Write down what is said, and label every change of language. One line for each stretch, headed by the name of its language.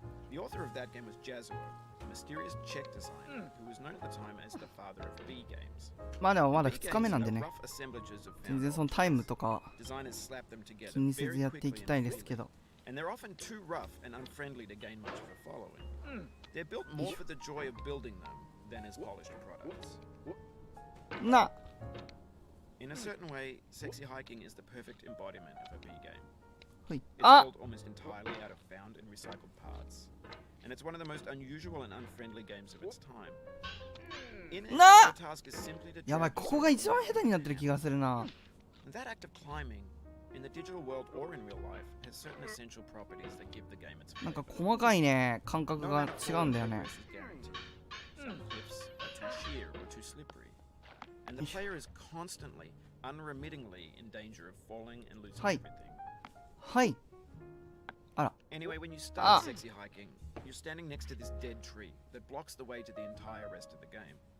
English: The author of that game was Jazuo, a mysterious Czech designer who was known at the time as the father of B games.
Japanese: まあでもまだ2日目なんでね、全然そのタイムとか気にせずやっていきたいですけど。
English: And they're often too rough and unfriendly to gain much of a following. They're built more for the joy of building them than as polished products. In a certain way, sexy hiking is the perfect embodiment of a B game. It's built almost entirely out of found and recycled parts, and it's one of the most unusual and unfriendly games of its time. In it, the task is simply to
Japanese: やばい、ここが一番下手になってる気がするな。
English: That act of climbing in the digital world or in real life has certain essential properties that give the game its flavor.
Japanese: なんか細かいね、感覚が違うんだよね。
English: Some cliffs are too sheer or too slippery, and the player is constantly, unremittingly in danger of falling and losing everything.
Japanese: はい。あら。
English: Anyway, when you start sexy hiking, you're standing next to this dead tree that blocks the way to the entire rest of the game.